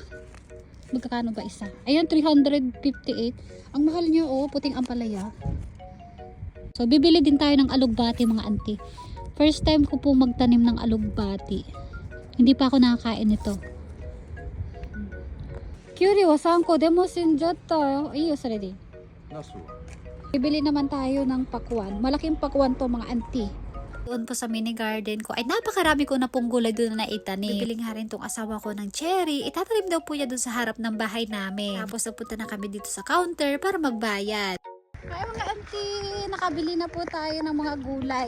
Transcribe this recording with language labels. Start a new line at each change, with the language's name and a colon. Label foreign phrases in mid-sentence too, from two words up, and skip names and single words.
Filipino: Magkakano ba isa? Ayan, 358. Ang mahal niya puting ampalaya. So bibili din tayo ng alugbati mga auntie.
English: First time
Filipino: ko po magtanim ng alugbati. Hindi pa ako nakakain nito.
Japanese: きゅうりは 3個でも死んじゃったよ。いいよそれで。
Filipino: Bibili naman tayo ng pakwan. Malaking pakwan to mga auntie. Doon po sa mini garden ko ay napakarami ko na pong gulay doon na itanim. Bibili nga rin tong asawa ko ng cherry. Itatanim daw po niya doon sa harap ng bahay namin. Tapos napunta na kami dito sa counter para magbayad. Ay mga auntie, nakabili na po tayo ng mga gulay.